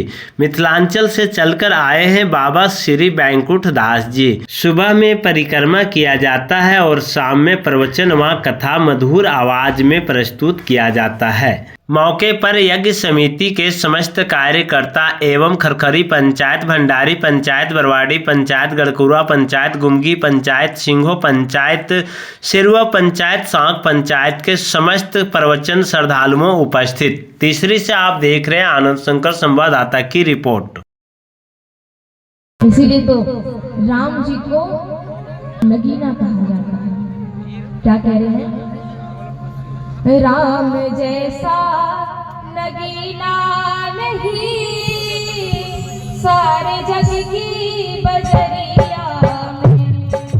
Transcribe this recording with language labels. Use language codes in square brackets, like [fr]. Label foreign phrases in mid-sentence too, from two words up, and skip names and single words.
[hi] मिथिलांचल से चलकर आए हैं बाबा श्री बैंकुठ दास जी। सुबह में परिक्रमा किया जाता है और शाम में प्रवचन व कथा मधुर आवाज में प्रस्तुत किया जाता है। मौके पर यज्ञ समिति के समस्त कार्यकर्ता एवं खरखरी पंचायत, भंडारी पंचायत, बरवाड़ी पंचायत, गढ़कुरा पंचायत, गुमगी पंचायत, सिंघो पंचायत, सिरवा पंचायत, सांक पंचायत के समस्त प्रवचन श्रद्धालुओं उपस्थित। तीसरी से आप देख रहे हैं आनंद शंकर संवाददाता की रिपोर्ट। इसीलिए तो राम जी को नगीना कहा जाता है। क्या कह रहे हैं? राम जैसा नगीना नहीं सारे जग की बजरिया में।